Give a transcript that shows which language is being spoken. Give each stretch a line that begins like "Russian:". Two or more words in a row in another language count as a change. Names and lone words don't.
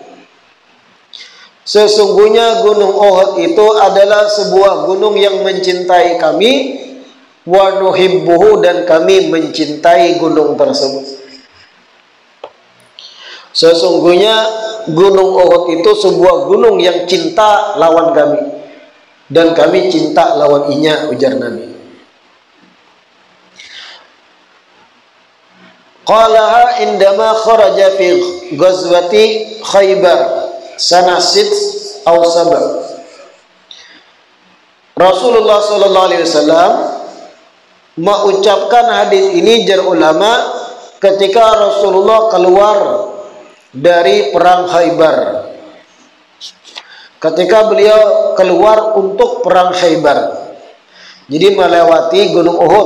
Indonesian: Sesungguhnya gunung Uhud itu adalah sebuah gunung yang mencintai kami,
Arabic: ونحبه,
Indonesian: dan kami mencintai gunung tersebut." Sesungguhnya gunung Uhud itu sebuah gunung yang cinta lawan kami, dan kami cinta lawan inya, ujar Nabi.
Arabic: قالها عندما خرج في غزوة خيبر سنة 6 أو 7.
Indonesian: Rasulullah
Arabic: صلى الله عليه وسلم
Indonesian: mengucapkan hadis ini, jar ulama, ketika Rasulullah keluar dari perang Khaybar. Ketika beliau keluar untuk perang Khaybar, jadi melewati gunung Uhud.